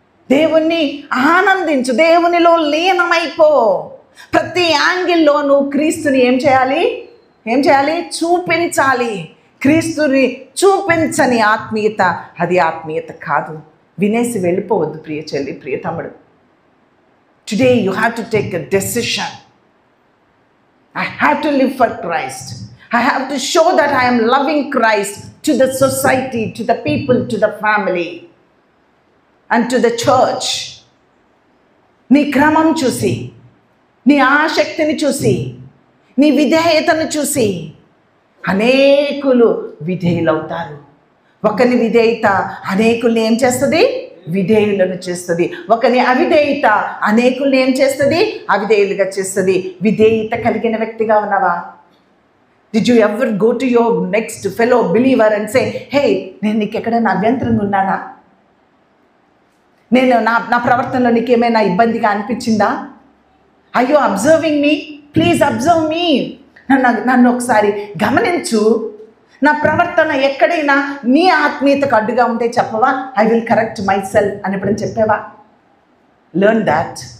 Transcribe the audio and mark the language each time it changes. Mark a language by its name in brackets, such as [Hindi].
[Telugu] దేవుణ్ణి ఆనందించు, దేవునిలో లీనమైపో. ప్రతి యాంగిల్లో నువ్వు క్రీస్తుని ఏం చేయాలి? చూపించాలి. క్రీస్తుని చూపించని ఆత్మీయత అది ఆత్మీయత కాదు. వినేసి వెళ్ళిపోవద్దు ప్రియ చెల్లి, ప్రియ తమ్ముడు. [English] Today you have to take a decision. I have to live for Christ. I have to show that I am loving Christ to the society, to the people, to the family and to the church. [Telugu] నీ క్రమం చూసి, నీ ఆసక్తిని చూసి, నీ విధేయతను చూసి అనేకులు విధేయులవుతారు. ఒకరి విధేయత అనేకుల్ని ఏం చేస్తుంది? విధేయులను చేస్తుంది. ఒకని అవిధేయత అనేకుల్ని ఏం చేస్తుంది? అవిధేయులుగా చేస్తుంది. విధేయత కలిగిన వ్యక్తిగా ఉన్నావా? [English] Did you ever go to your next fellow believer and say, hey, [Telugu] నేను నీకు ఎక్కడైనా అభ్యంతరంగా ఉన్నానా? నేను నా ప్రవర్తనలో నీకు ఏమైనా ఇబ్బందిగా అనిపించిందా? [English] Are you observing me? Please observe me. [Telugu] నన్ను ఒకసారి గమనించు. నా ప్రవర్తన ఎక్కడైనా నీ ఆత్మీయతకు అడ్డుగా ఉంటే చెప్పవా? [English] I will correct myself [Telugu] అని ఎప్పుడైనా చెప్పావా? [English] Learn that.